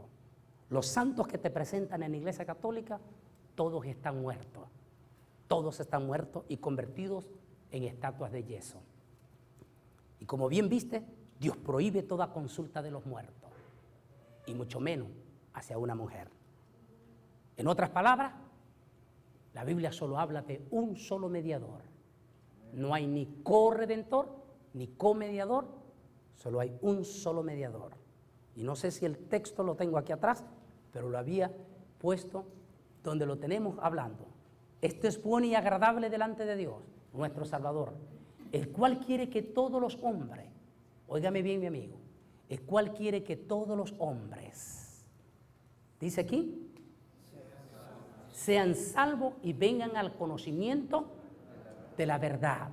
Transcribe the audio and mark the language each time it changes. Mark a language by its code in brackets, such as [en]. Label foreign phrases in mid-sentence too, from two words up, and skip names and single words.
[es] Los santos que te presentan en la Iglesia Católica, todos están muertos y convertidos en estatuas de yeso. como bien viste, Dios prohíbe toda consulta de los muertos, y mucho menos hacia una mujer. En otras palabras, la Biblia solo habla de un solo mediador. No hay ni corredentor ni comediador, solo hay un solo mediador. Y no sé si el texto lo tengo aquí atrás, pero lo había puesto donde lo tenemos hablando. Esto es bueno y agradable delante de Dios, nuestro Salvador, el cual quiere que todos los hombres, óigame bien mi amigo, el cual quiere que todos los hombres, dice aquí, sean salvos y vengan al conocimiento de la verdad.